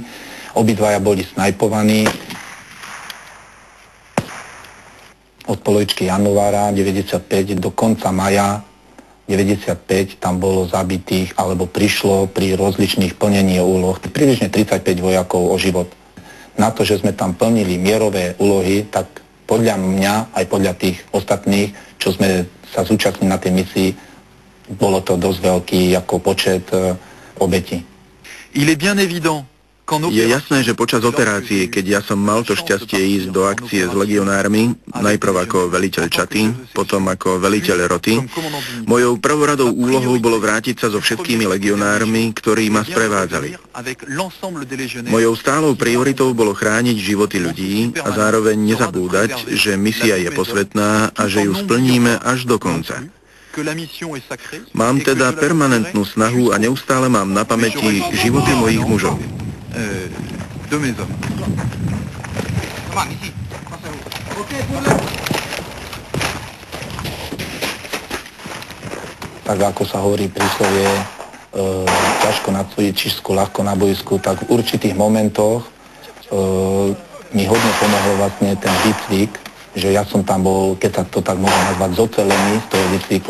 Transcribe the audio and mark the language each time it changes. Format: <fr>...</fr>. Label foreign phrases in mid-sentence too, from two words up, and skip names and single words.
<sk>Obidvaja boli snajpovaní. Od polovičky januára 95 do konca maja 95 tam bolo zabitých alebo prišlo pri rozličných plnení úloh približne 35 vojakov o život. Na to, že sme tam plnili mierové úlohy, tak podľa mňa aj podľa tých ostatných, čo sme sa zúčastnili na tej misii, bolo to dosť veľký ako počet obetí.</sk> <fr>Il est bien évident.</fr> <sk>Je jasné, že počas operácie, keď ja som mal to šťastie ísť do akcie s legionármi, najprv ako veliteľ čaty, potom ako veliteľ roty, mojou prvoradou úlohou bolo vrátiť sa so všetkými legionármi, ktorí ma sprevádzali. Mojou stálou prioritou bolo chrániť životy ľudí a zároveň nezabúdať, že misia je posvätná a že ju splníme až do konca. Mám teda permanentnú snahu a neustále mám na pamäti životy mojich mužov.</sk> <fr>De mes hommes.</fr> <sk>Tak ako sa hovorí príslovie, ťažko na cvičisku, ľahko na bojsku, tak v určitých momentoch mi hodne pomohlo vlastne ten výcvik, že ja som tam bol, keď sa to tak môžem nazvať, zocelený z toho výcviku.</sk>